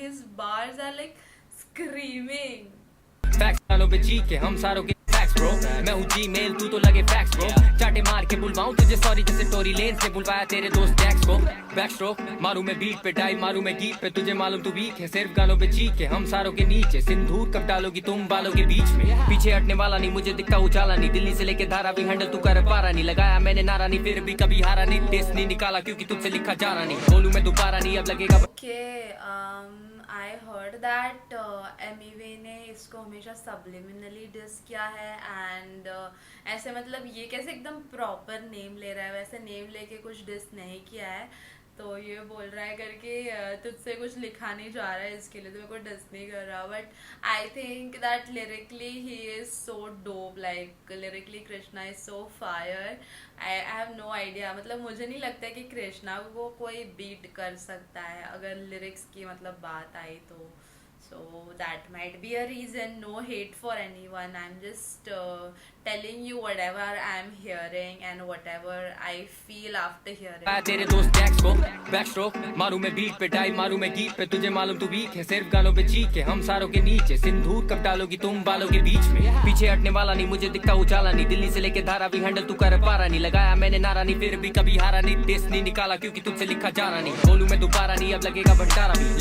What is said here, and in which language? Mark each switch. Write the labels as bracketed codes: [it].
[en] His bars are like screaming. [hi] Fax गानों पे जी के हम सारों के फैक्स ब्रो, मैं हूँ जीमेल तू तो लगे फैक्स ब्रो। चाटे मार के बुलवाऊं तुझे सॉरी जैसे टोरी लेंस ने बुलवाया तेरे दोस्त टैक्स को। बैक स्ट्रोक मारू मैं बीट पे, डाइव मारू मैं गीत पे, तुझे मालूम तू वीक है सिर्फ गानों पे जी के हम सारों के नीचे। सिंदूर कब डालोगी तुम बालों के बीच में, पीछे हटने वाला नहीं मुझे दिखता उजाला नहीं, दिल्ली से लेके धारा भी हैंडल तू कर पारा नहीं। लगाया मैंने नारा नहीं फिर भी कभी हारा नहीं, टेस्ट नहीं निकाला क्योंकि तुझसे लिखा जा रहा नहीं, बोलूं मैं दोबारा नहीं अब लगेगा। [en] Okay, I heard that [hi] MEV ने इसको हमेशा subliminally diss किया है and ऐसे मतलब ये कैसे एकदम प्रॉपर नेम ले रहा है, वैसे नेम लेके कुछ डिस नहीं किया है। तो ये बोल रहा है करके तुझसे कुछ लिखा नहीं जा रहा है इसके लिए तो मेरे को डिस नहीं कर रहा, [en] But I think that lyrically he is so dope, like lyrically Krishna is so fire. I have no idea, [hi] मतलब मुझे नहीं लगता है कि कृष्णा को कोई बीट कर सकता है अगर लिरिक्स की मतलब बात आई तो। [en] So that might be a reason. No hate for anyone. I'm just telling you whatever I'm hearing and whatever I feel after hearing. [hi] तेरे दोस्त टैक्स को बैक स्ट्रोक मारू मैं बीट पे, डाइव मारू मैं गीत पे, तुझे मालूम तू वीक है सिर्फ गानों पे जी के हम सारों के नीचे। सिंदूर कब डालोगी तुम बालों के बीच में, पीछे हटने वाला नहीं मुझे दिखता उजाला नहीं, दिल्ली से लेके धारा भी हैंडल तू कर पारा नहीं। लगाया मैंने नारा नहीं फिर भी कभी हारा नहीं, टेस्ट नहीं निकाला क्योंकि तुझसे लिखा जा रहा नहीं, बोलूं मैं दोबारा नहीं अब लगेगा भंडारा भी।